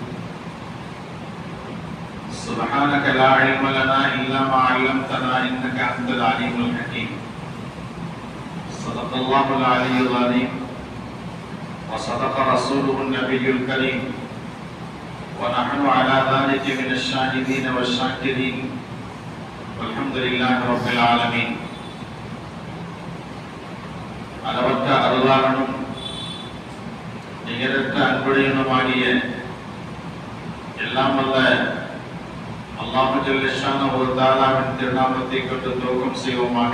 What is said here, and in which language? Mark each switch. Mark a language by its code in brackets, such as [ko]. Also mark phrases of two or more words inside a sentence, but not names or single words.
[ar] سبحانك لا علم لنا إلا ما علمتنا إنك أنت العليم الحكيم صدق الله العلي العظيم وصدق رسوله النبي الكريم ونحن على ذلك من الشاهدين والشاكرين والحمد لله رب العالمين [ta] அளவற்ற அருளாளனும் நிகரற்ற அன்புடையனுமாகிய எல்லாம் வல்ல அல்லாஹ் [ar] جل شأنه وتعالى [ta] திருநாமத்தை கொண்டு துவக்கம் செய்வோமாக.